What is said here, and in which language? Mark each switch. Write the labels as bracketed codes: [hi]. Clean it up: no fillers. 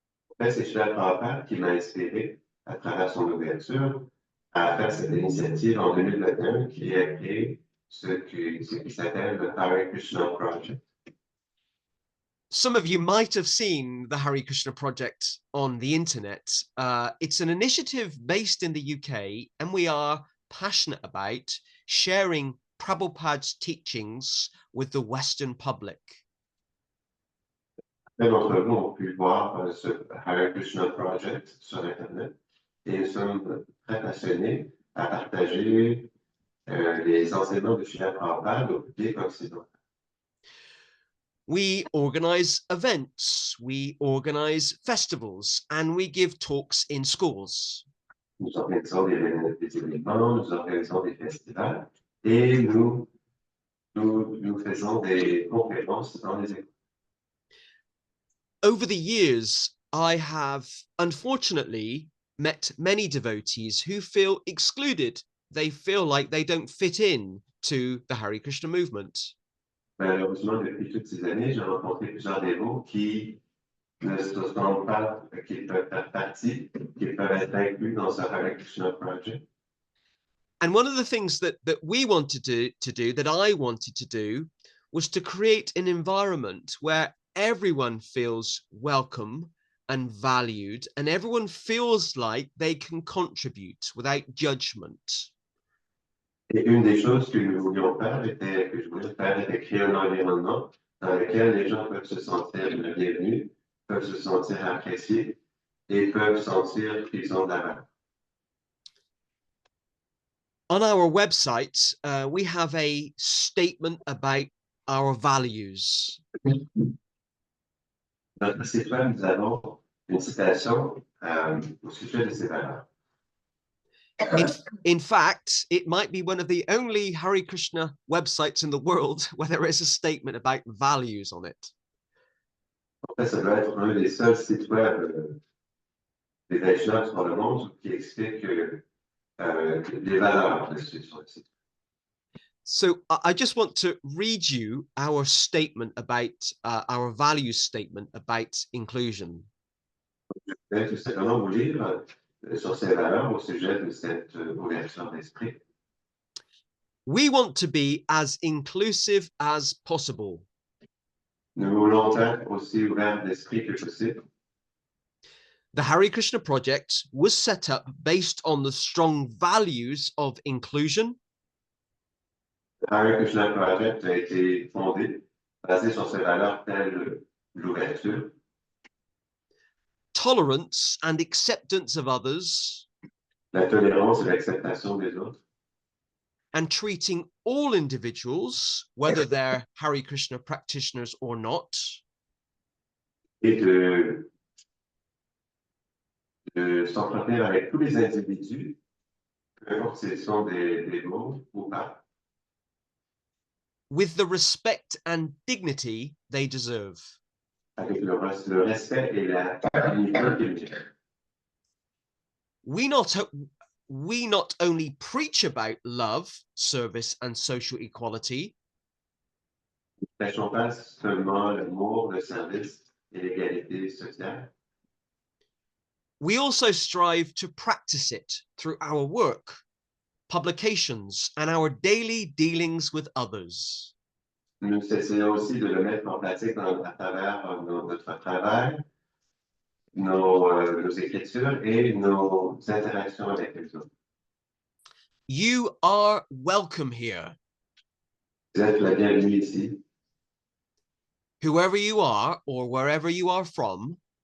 [fr] En fait, c'est Srila Prabhupada qui m'a inspiré à travers son ouverture à faire cette initiative en 2021 qui a créé ce qui s'appelle le Hare Krishna Project. [en] Some of you might have seen the Hare Krishna Project on the internet. It's an initiative based in the UK, and we are passionate about sharing Prabhupada's teachings with the Western public. [fr] Certains d'entre vous ont pu voir ce Hare Krishna Project sur Internet et nous sommes très passionnés à partager les enseignements de Srila Prabhupada au public occidental. [en] We organize events, we organize festivals, and we give talks in schools. [fr] Nous organisons des événements, nous organisons des festivals et nous faisons des conférences dans les écoles. [en] Over the years, I have unfortunately met many devotees who feel excluded. They feel like they don't fit in to the Hare Krishna movement. [fr] Malheureusement, depuis toutes ces années, j'ai rencontré plusieurs dévots qui ne se sentent pas qu'ils peuvent faire partie, qu'ils peuvent être inclus dans ce Hare Krishna Project. [en] And one of the things that we wanted to do, that I wanted to do, was to create an environment where everyone feels welcome and valued, and everyone feels like they can contribute without judgment. [fr] Et une des choses que nous voulions faire que je voulais faire, était créer un environnement dans lequel les gens peuvent se sentir bienvenus, peuvent se sentir appréciés et peuvent sentir qu'ils ont de la valeur. [en] On our website, we have a statement about our values. [fr] Dans notre site web, nous avons une citation au sujet de ces valeurs. [en] In fact, it might be one of the only Hare Krishna websites in the world where there is a statement about values on it. [fr] En fait, ça doit être un des seuls sites web des Vaishnavas dans le monde qui explique les valeurs dessus sur le site. [en] So I just want to read you our statement about our values statement about inclusion. [fr] Je vais tout simplement vous lire sur ces valeurs au sujet de cette ouverture d'esprit. [en] We want to be as inclusive as possible. [fr] Nous voulons être aussi ouverts d'esprit que possible. [en] The Hare Krishna project was set up based on the strong values of inclusion, [fr] Le Hare Krishna Project a été fondé, basé sur ces valeurs telles l'ouverture, [en] tolerance and acceptance of others, [fr] la tolérance et l'acceptation des autres, [en] and treating all individuals, whether they're Hare Krishna practitioners or not, [fr] et de s'entretenir avec tous les individus, peu importe s'ils sont des mots ou pas, [en] with the respect and dignity they deserve. [fr] avec le respect et la dignité qu'ils méritent. [en] We not only preach about love, service, and social equality, [fr] Ne prêchons pas seulement l'amour, le service et l'égalité sociale, [en] we also strive to practice it through our work, publications, and our daily dealings with others. [fr] nous essayons aussi de le mettre en pratique à travers notre travail, nos écritures et nos interactions avec les autres. [en] You are welcome here, [fr] Vous êtes la bienvenue ici. [en] whoever you are or wherever you are from.